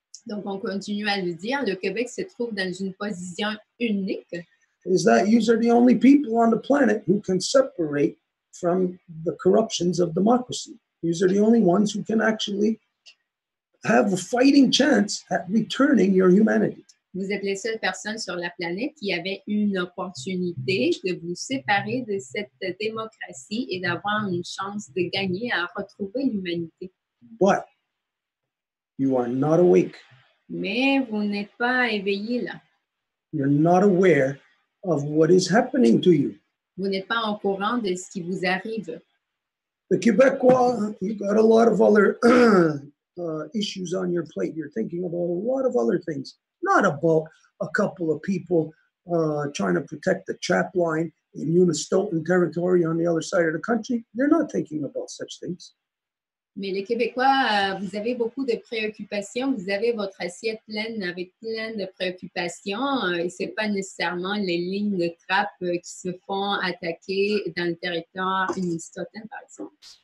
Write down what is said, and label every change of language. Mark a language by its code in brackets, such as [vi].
[fr] Donc, on continue à le dire, le Québec se trouve dans une position unique. [en] Is that you are the only people on the planet who can separate from the corruptions of democracy. These are the only ones who can actually have a fighting chance at returning your humanity. [fr] Vous êtes les seules personnes sur la planète qui avaient une opportunité de vous séparer de cette démocratie et d'avoir une chance de gagner à retrouver l'humanité. [en] But you are not awake. [fr] Mais vous n'êtes pas éveillé là. [en] You're not aware of what is happening to you. [fr] Vous n'êtes pas au courant de ce qui vous arrive. [en] The Quebecois, you've got a lot of other issues on your plate. You're thinking about a lot of other things, not about a couple of people trying to protect the chap line in Unistoten territory on the other side of the country. You're not thinking about such things. [fr] Mais les Québécois, vous avez beaucoup de préoccupations. Vous avez votre assiette pleine avec plein de préoccupations. Et ce n'est pas nécessairement les lignes de trappe qui se font attaquer dans le territoire Unistoten, par exemple.